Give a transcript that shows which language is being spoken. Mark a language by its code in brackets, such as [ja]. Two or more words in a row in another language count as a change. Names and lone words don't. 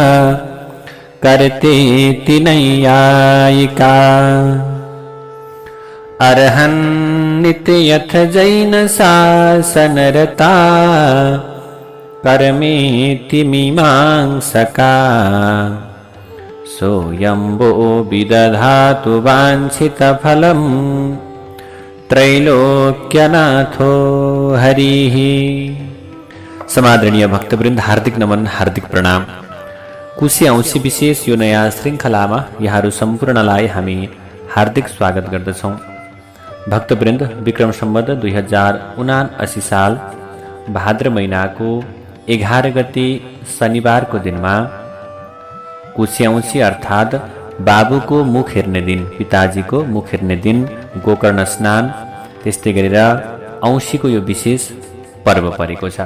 [sa] कर्तेति नैयायिका अर्हन्निति यथ जैन शासनरता कर्मेति मीमांसका सोऽयंबो विदधातु वाञ्छितफलम् त्रैलोक्यनाथो हरिः। [ne] समादरणीय भक्तवृन्द, हार्दिक नमन, हार्दिक प्रणाम। कुशी औँसी विशेष यो नयाँ श्रृङ्खलामा यहाँहरू सम्पूर्णलाई हामी हार्दिक स्वागत गर्दछौँ। भक्तवृन्द, विक्रम सम्वत 2079 साल भाद्र महिनाको 11 गते शनिबारको दिनमा कुशी औँसी अर्थात् बाबुको मुख हेर्ने दिन, पिताजीको मुख हेर्ने दिन, गोकर्ण स्नान, त्यस्तै गरेर औँसीको यो विशेष पर्व परेको छ।